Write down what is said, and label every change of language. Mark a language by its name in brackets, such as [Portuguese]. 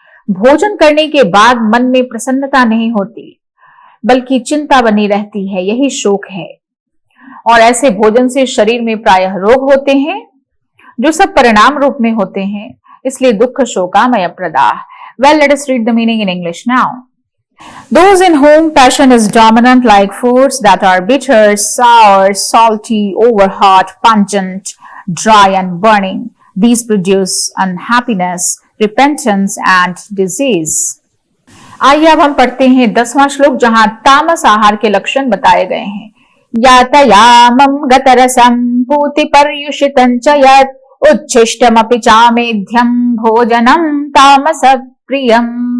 [Hindi] भोजन करने के बाद मन में प्रसन्नता नहीं होती बल्कि चिंता बनी रहती है, यही शोक है। और ऐसे भोजन से शरीर में प्रायः रोग होते हैं जो सब परिणाम रूप में होते हैं। [Sanskrit] इसलिए दुख शोकामय प्रदाह। [English] Well, let us read the meaning in English now. Those in whom passion is dominant, like foods that are bitter, sour, salty, over-hot, pungent, dry and burning, these produce unhappiness, repentance and disease. [Hindi] आइए अब हम पढ़ते हैं 10वां श्लोक, जहां तामस आहार के लक्षण बताए गए हैं। [Sanskrit] यातयामं गतरसं पूतिपर्युषितं च यत् उच्छिष्टमपि चामेध्यं भोजनं तामस प्रियम्।